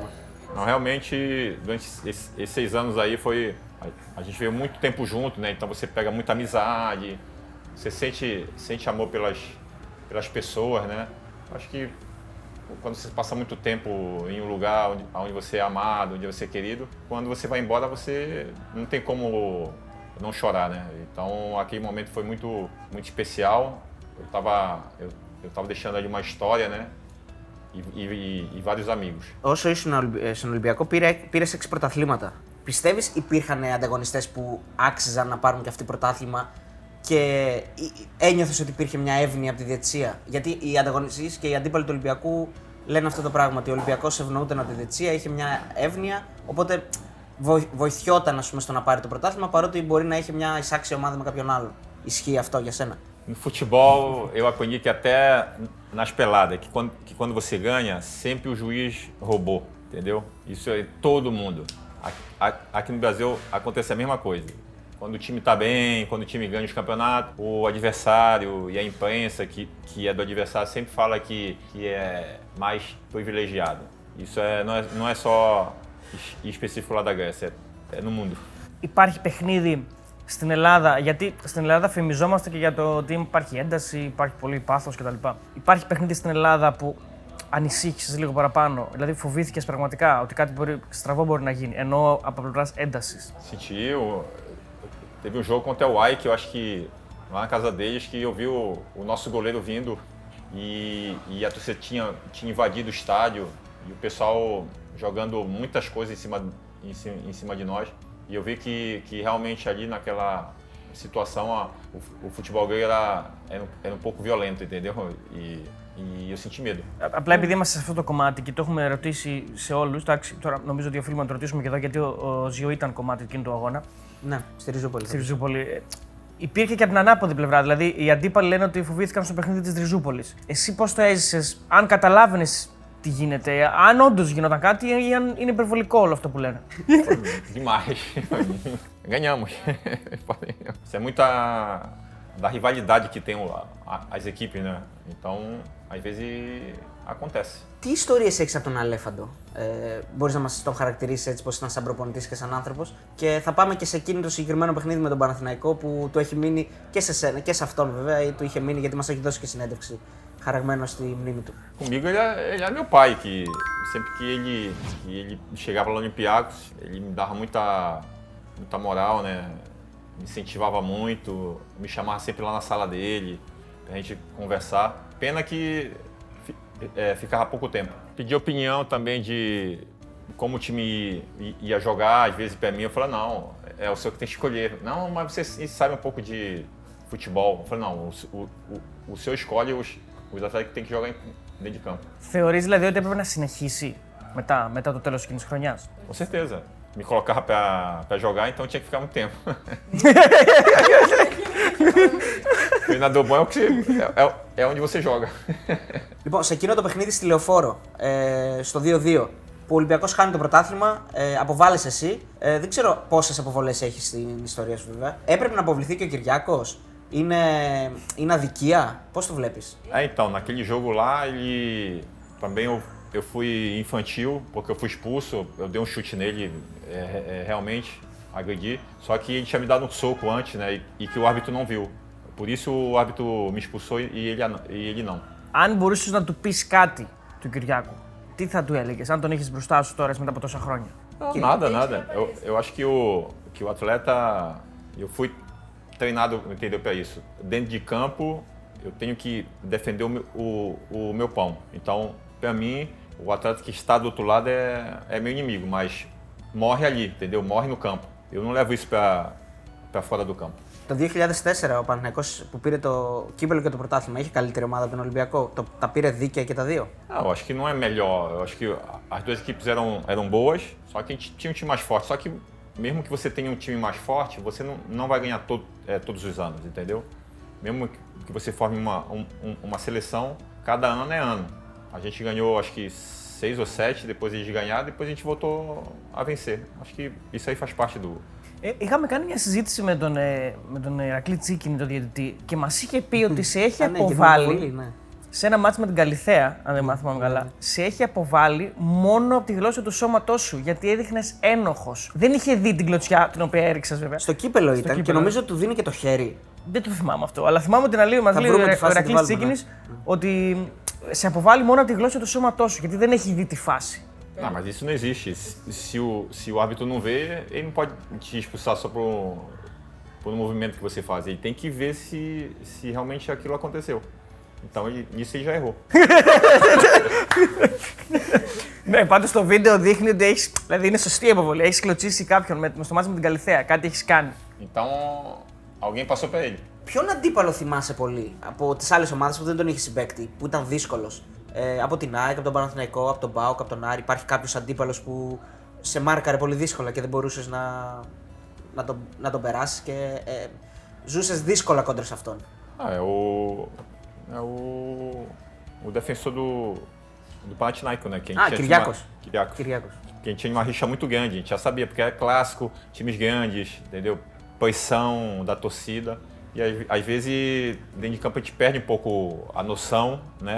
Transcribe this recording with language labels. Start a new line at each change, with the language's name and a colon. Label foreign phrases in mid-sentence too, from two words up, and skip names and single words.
Portuguese: Não, realmente, durante esses 6 anos aí a gente veio muito tempo junto, né? Então você pega muita amizade, você sente amor pelas pessoas, né? Acho que quando você passa muito tempo em um lugar onde você é amado, onde você é querido, quando você vai embora você não tem como não chorar, né? Então aquele momento foi muito especial. Eu tava deixando ali uma história, né? E vários amigos.
Greek: Όσο ήσουν στον Ολυμπιακό, πήρες 6 πρωταθλήματα. Πιστεύεις υπήρχαν ανταγωνιστές που άξιζαν να πάρουν και αυτοί πρωτάθλημα και ένιωθες ότι υπήρχε μια εύνοια από τη διαιτησία? Γιατί οι ανταγωνιστές και οι αντίπαλοι του Ολυμπιακού λένε αυτό το πράγμα, ότι ο Ολυμπιακός ευνοούταν από τη διαιτησία, είχε μια εύνοια, οπότε βοηθιόταν, ας πούμε, στο να πάρει το πρωτάθλημα, παρότι μπορεί να είχε μια εισάξια ομάδα με κάποιον άλλον. Ισχύει αυτό για σένα?
Portuguese: No futebol, eu aprendi que até nas peladas, que quando você ganha, sempre o juiz roubou, entendeu? Isso é todo mundo. Aqui no Brasil acontece a mesma coisa. Quando o time está bem, quando o time ganha os campeonatos, o adversário e a imprensa que é do adversário sempre fala que é mais privilegiado. Isso não é só específico lá da Grécia, é no mundo.
Greek: Υπάρχει παιχνίδι στην Ελλάδα, γιατί στην Ελλάδα φημιζόμαστε και για το ότι υπάρχει ένταση, υπάρχει πολύ πάθος κτλ. Υπάρχει παιχνίδι στην Ελλάδα που ανησύχησες λίγο παραπάνω, δηλαδή φοβήθηκες πραγματικά ότι κάτι στραβό μπορεί να γίνει, ενώ από πλευράς έντασης?
Portuguese: Teve um jogo contra o Uai que eu acho que lá na casa deles que eu vi o nosso goleiro vindo e a torcida tinha invadido o estádio e o pessoal jogando muitas coisas em cima de nós. E eu vi que realmente ali naquela situação o futebol grego era um pouco violento, entendeu? E eu senti medo.
Greek: Απλά επειδή είμαστε σε αυτό το κομμάτι και το έχουμε ρωτήσει σε όλους, τώρα νομίζω ότι οφείλουμε να το ρωτήσουμε και εδώ γιατί ο Ζιο ήταν κομμάτι εκείνου του αγώνα. Ναι, στη Ριζούπολη. Στη Ριζούπολη. Υπήρχε και από την ανάποδη πλευρά. Δηλαδή, οι αντίπαλοι λένε ότι φοβήθηκαν στο παιχνίδι της Ριζούπολης. Εσύ πώς το έζησες, αν καταλάβαινες τι γίνεται, αν όντως γινόταν κάτι ή αν είναι υπερβολικό όλο αυτό που λένε?
Portuguese: Demais. Ganhamos. Isso é muita da rivalidade que tem as equipes, né? Então, às vezes acontece.
Greek: Τι ιστορίες έχεις από τον Αλέφαντο? Μπορείς να μας τον χαρακτηρίσεις έτσι πως ήταν σαν προπονητής και σαν άνθρωπος? Και θα πάμε και σε εκείνο το συγκεκριμένο παιχνίδι με τον Παναθηναϊκό που του έχει μείνει και σε σένα και σε αυτόν βέβαια, ή του είχε μείνει γιατί μας έχει δώσει και συνέντευξη χαραγμένο στη μνήμη του.
Portuguese: Comigo ele era meu pai, que sempre que ele chegava lá no Olympiacos, ele me dava muita moral, né? Me incentivava muito, me chamava sempre lá na sala dele, pra gente conversar. Pena que ficava pouco tempo. Pedi opinião também de como o time ia jogar, às vezes pra mim, eu falava, não, é o senhor que tem que escolher. Não, mas você sabe um pouco de futebol. Eu falei, não, o senhor escolhe os atletas que tem que jogar dentro de campo.
Greek: Θεωρείς δηλαδή ότι έπρεπε να συνεχίσει μετά το τέλος εκείνης της χρονιάς?
Portuguese: Com certeza. Me colocava pra jogar, então tinha que ficar muito tempo. O treinador bom é onde você joga.
Greek: Λοιπόν, σε εκείνο το παιχνίδι στη Λεωφόρο, στο 2-2, που ο Ολυμπιακός χάνει το πρωτάθλημα, αποβάλλεσαι εσύ. Δεν ξέρω πόσες αποβολές έχεις στην ιστορία σου βέβαια. Έπρεπε να αποβληθεί και ο Κυριάκος? Είναι αδικία? Πώς το βλέπεις?
Portuguese: Então, naquele jogo lá, ele também eu fui infantil, porque eu fui expulso, eu dei um chute nele, realmente, agredi. Só que ele tinha me dado um soco antes, né, e que o árbitro não viu. Por isso o árbitro me expulsou e ele não.
Greek: Αν μπορούσες να του πεις κάτι του Κυριάκου, τι θα του έλεγες, αν τον έχεις μπροστά σου τώρα μετά από τόσα χρόνια?
Portuguese: Nada. Eu acho que o atleta, eu fui treinado, entendeu, para isso. Dentro de campo, eu tenho que defender o meu pão. Então, para mim, o atleta que está do outro lado é meu inimigo, mas morre ali, entendeu? Morre no campo. Eu não levo isso para fora do campo.
Greek: Το 2004 ο Παναθηναϊκός που πήρε το κύπελλο και το πρωτάθλημα είχε καλύτερη ομάδα από τον Ολυμπιακό? Τα πήρε δίκαια και τα δύο?
Portuguese: Eu acho que não é melhor. Eu acho que as duas equipes eram boas, só que a gente tinha um time mais forte. Só que mesmo que você tenha um time mais forte, você não vai ganhar todos os anos, entendeu? Mesmo que você forme uma seleção, cada ano é ano. A gente ganhou, acho que 6 ou 7, depois eles ganharam, depois a gente voltou a vencer. Acho que isso aí faz parte do...
Greek: Είχαμε κάνει μια συζήτηση με τον Ηρακλή Τσίκινη, τον διαιτητή, και μας είχε πει ότι σε έχει αποβάλει σε ένα μάτς με την Καλιθέα, αν δεν μάθαμε καλά, σε έχει αποβάλει μόνο από τη γλώσσα του σώματός σου, γιατί έδειχνες ένοχος. Δεν είχε δει την κλωτσιά την οποία έριξες βέβαια. Στο κύπελλο ήταν και νομίζω του δίνει και το χέρι. Δεν το θυμάμαι αυτό, αλλά θυμάμαι ότι μας λέει ο Ηρακλής Τσίκινης ότι σε αποβάλει μόνο από τη γλώσσα του σώματός σου, γιατί δεν έχει δει τη φάση.
Portuguese: Não, mas isso não existe. Se o árbitro não vê, ele não pode te expulsar só por um movimento que você faz. Ele tem que ver se realmente aquilo aconteceu. Então, nisso ele já errou.
Greek: Ναι, πάντως το βίντεο δείχνει ότι δηλαδή είναι σωστή η αποβολή. Έχεις κλωτσίσει κάποιον στο μάτς με την Καλιθέα, κάτι έχεις κάνει.
Portuguese: Então, alguém passou pra ele.
Greek: Ποιον αντίπαλο θυμάσαι πολύ από τις άλλες ομάδες που δεν τον είχε συμπαίκτη, που ήταν δύσκολος? Από την ΑΕΚ, από τον Παναθηναϊκό, από τον ΠΑΟΚ, από τον Άρη, υπάρχει κάποιος αντίπαλος που σε μάρκαρε πολύ δύσκολα και δεν μπορούσες να τον περάσεις και ζούσες δύσκολα κόντρα σε αυτόν?
Portuguese: O defensor do Panathinaikos, né? Κυριάκος. Que a gente tinha uma rixa muito grande, a gente já sabia, porque é clássico, times grandes, entendeu? Pressão da torcida. E às vezes, dentro de campo, a gente perde um pouco a noção, né?